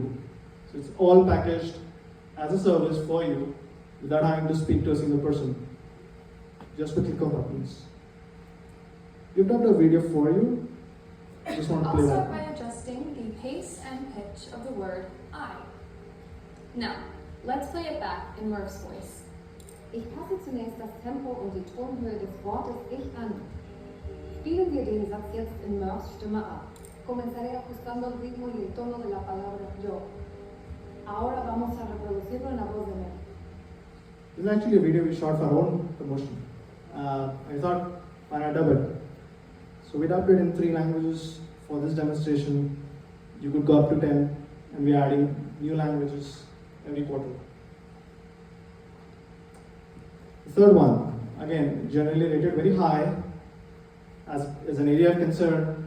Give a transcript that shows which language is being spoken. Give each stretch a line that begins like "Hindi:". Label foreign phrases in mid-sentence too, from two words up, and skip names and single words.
English: So it's all packaged as a service for you without having to speak to a single person, just with click of buttons. We've dubbed a video for you. I just want to play I'll that. start by adjusting the pace and pitch of the word I. Now, let's play it back in Murf's voice.
German: Ich passe zunächst das Tempo und die Tonhöhe des Wortes Ich an. Spielen wir den Satz jetzt in Murfs Stimme ab.
Spanish: Comenzaré ajustando el ritmo y el tono de la palabra yo. Ahora vamos a reproducirlo en la voz de Murf.
English: This is actually a video we shot for our own promotion. I thought, why not dub it? So we dubbed it in 3 languages for this demonstration. You could go up to 10, and we're adding new languages every quarter. The third one, again, generally rated very high as an area of concern.